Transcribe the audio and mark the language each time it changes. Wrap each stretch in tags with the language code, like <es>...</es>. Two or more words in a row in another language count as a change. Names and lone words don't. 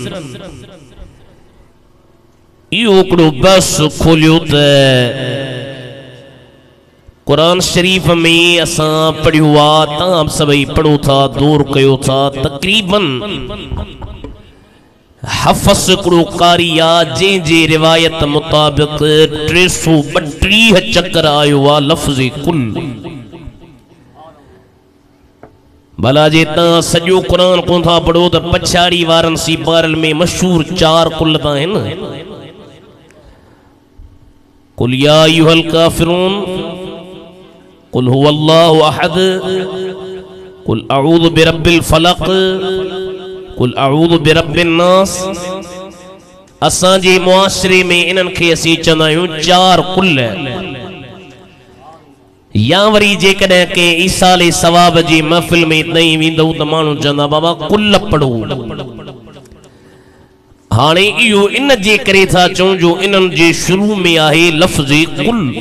<sd>इहो हिकिड़ो बस खोलियो त कुरान शरीफ़ में असां पढ़ियो आहे, तव्हां सभई पढ़ो था, दौर कयो था, तक़रीबन हफ़स हिकिड़ो कारी आहे जंहिंजे रिवायत मुताबिक़ 332 चकर आयो आहे लफ़्ज़ कुल। भला जे तव्हां सॼो क़ुरान कोन था पढ़ो त पछाड़ी वारनि सीपारल में मशहूर 4 कुल त आहिनि।</sd> <ar>قل يا أيها الكافرون قل هو الله أحد قل أعوذ برب الفلق قل أعوذ برب الناس.</ar> <sd>असां जे मुआशरे में इन्हनि खे असीं चवंदा आहियूं 4 कुल। या वरी जेकॾहिं के ईसाले सवाब जी महफ़िल में नहीं वेंदो त माण्हू चवंदा बाबा कुल पढ़ो। हाणे इहो इन जे करे था चऊं जो इन्हनि जे शुरू में आहे लफ़्ज़ कुल।</sd>